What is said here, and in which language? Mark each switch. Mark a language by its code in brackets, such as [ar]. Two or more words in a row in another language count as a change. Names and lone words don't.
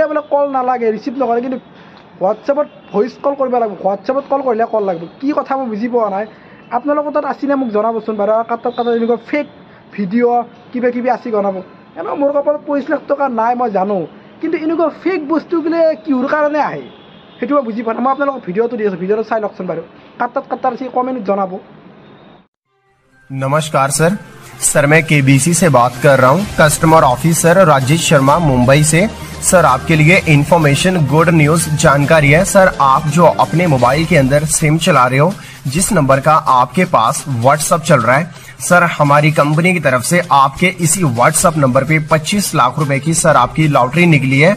[as] বোলে কল নালাগে ৰিচিভ নকৰে কিন্তু হোৱাটছআপত [en] voice call [as] কৰিব লাগিব হোৱাটছআপত কল কৰিলে কল লাগিব কি কথা মই বুজি পোৱা নাই আপোনালোকৰ তাত আছিনে মোক জনাবচোন বাৰু কাটত এনেকুৱা [en] fake video' [as] কিবা কিবি আছে জনাব এনে মোৰ কপালত 25 লাখ টকা নাই মই জানো কিন্তু এনেকুৱা ফেক বস্তুগুলো কিহৰ কাৰণে আহে সেইটো মই বুজি পোৱা নাই মই আপোনালোকক ভিডিঅ'টো দি আছোঁ ভিডিঅ'টো চাই লওকচোন বাৰু কাটত আছে কমেণ্ট জনাব। [hi] नमस्कार सर मैं केबीसी से बात कर रहा हूँ [en] customer officer [hi] राजेश शर्मा मुंबई से। सर आपके लिए [en] information good news [hi] जानकारी है। सर आप जो अपने मोबाइल के अंदर सिम चला रहे हो जिस नंबर का आपके पास व्हाट्सएप चल रहा है सर हमारी कंपनी की तरफ से आपके इसी व्हाट्सएप नंबर पे 25 लाख रुपए की सर आपकी लॉटरी निकली है।